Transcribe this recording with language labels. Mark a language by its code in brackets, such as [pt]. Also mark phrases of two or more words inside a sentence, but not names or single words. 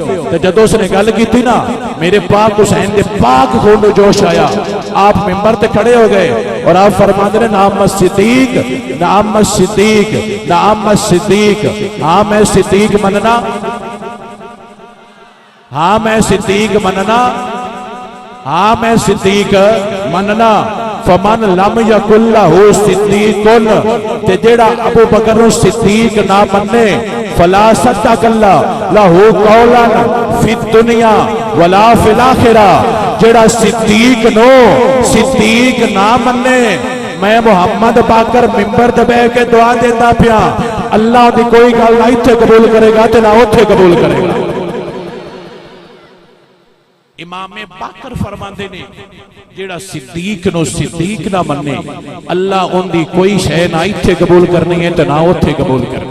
[pa] تے جدوں اس نے گل کیتی نا، میرے پاک حسین دے پاک خون نوں جوش آیا، آپ منبر تے کھڑے ہو گئے اور آپ فرماتے نے نام صدیق، نام صدیق، نام صدیق. ہاں میں صدیق مننا، ہاں میں صدیق مننا، ہاں میں صدیق مننا. [ar] فمن لم يقل له صديق, [pa] تے جیڑا ابو بکر نوں صدیق نہ منے, [ar] فلا صدق الله له قولا في الدنيا ولا في الآخرة. [pa] جیڑا صدیق نوں صدیق نہ منے، میں محمد باقر منبر تے بیٹھ کے دعا دیتا پیا، اللہ دی کوئی گل نہ اتھے قبول کرے گا تے نہ اوتھے قبول کرے گا. امام باقر فرماتے نے جیڑا صدیق نوں صدیق نہ منے، اللہ اوہناں دی کوئی شے نہ اتھے قبول کرنی ہے تے نہ اوتھے قبول کرنی.